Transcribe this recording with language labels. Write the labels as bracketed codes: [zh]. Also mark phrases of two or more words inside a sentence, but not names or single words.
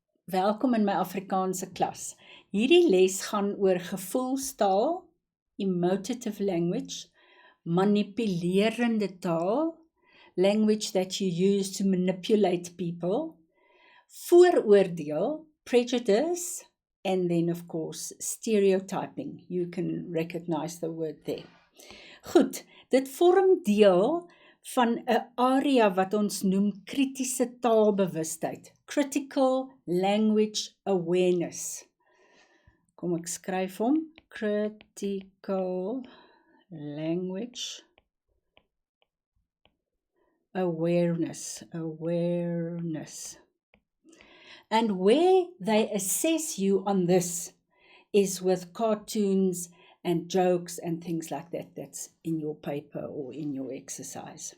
[af] Welkom in my Afrikaanse klas. Hierdie les gaan oor gevoelstaal, [en] emotive language, [af] manipulerende taal, [en] language that you use to manipulate people, vooroordeel, prejudice, and then of course stereotyping. You can recognize the word there. [af] Goed, dit vorm deel van 'n area wat ons noem kritiese taalbewustheid, [en] critical language awareness. [af] Kom ek skryf hom, [en] critical language awareness. And where they assess you on this is with cartoons and jokes and things like that that's in your paper or in your exercise.